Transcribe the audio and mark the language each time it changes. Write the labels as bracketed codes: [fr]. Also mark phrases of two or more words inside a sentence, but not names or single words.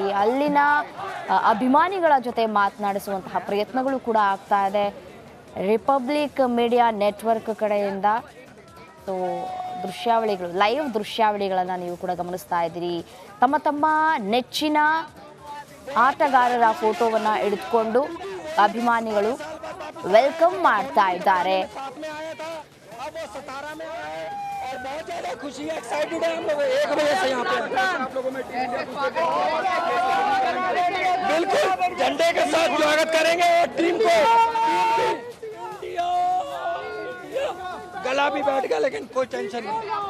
[kn] ಅಲ್ಲಿನ ಅಭಿಮಾನಿಗಳ ಜೊತೆ ಮಾತನಾಡಿಸುವಂತಹ ಪ್ರಯತ್ನಗಳು ಕೂಡ ಆಗ್ತಾ ಇದೆ ರಿಪಬ್ಲಿಕ್ ಮೀಡಿಯಾ ನೆಟ್ವರ್ಕ್ ಕಡೆಯಿಂದ. [en] so live [kn] ದೃಶ್ಯಾವಳಿಗಳನ್ನು ನೀವು ಕೂಡ ಗಮನಿಸ್ತಾ ಇದ್ದೀರಿ. ತಮ್ಮ ನೆಚ್ಚಿನ ಆಟಗಾರರ ಫೋಟೋವನ್ನು ಹಿಡಿದುಕೊಂಡು ಅಭಿಮಾನಿಗಳು ವೆಲ್ಕಮ್ ಮಾಡ್ತಾ ಇದ್ದಾರೆ. [hi] बहुत ज्यादा खुशी है, एक्साइटेड है हम लोग 1 बजे से यहाँ पे आप लोगों में बिल्कुल झंडे के साथ स्वागत करेंगे और टीम को भी बैठ गया लेकिन कोई टेंशन नहीं।